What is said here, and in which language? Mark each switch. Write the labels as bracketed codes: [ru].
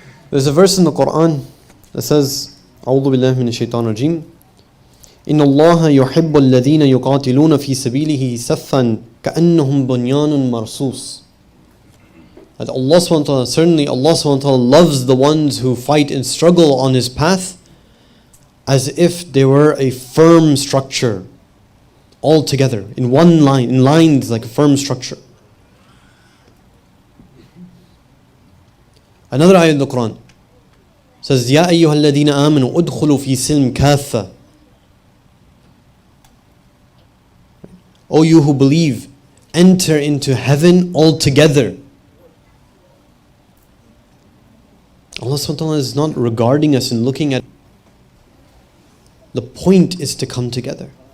[en] There's a verse in the Quran that says, [ar] أعوذ بالله من الشيطان الرجيم إن الله يحب الذين يقاتلون في سبيله صفا كأنهم بنيان مرصوص. [en] That Allah subhanahu wa ta'ala, certainly Allah subhanahu wa ta'ala loves the ones who fight and struggle on His path as if they were a firm structure, all together, in one line, in lines like a firm structure. Another ayah in the Quran says, [ar] يَا أَيُّهَا الَّذِينَ آمَنُوا أُدْخُلُوا فِي سِلْمٍ كَافَّةً. [en] O you who believe, enter into heaven altogether. Allah subhanahu wa ta'ala is not regarding us and looking at. The point is to come together.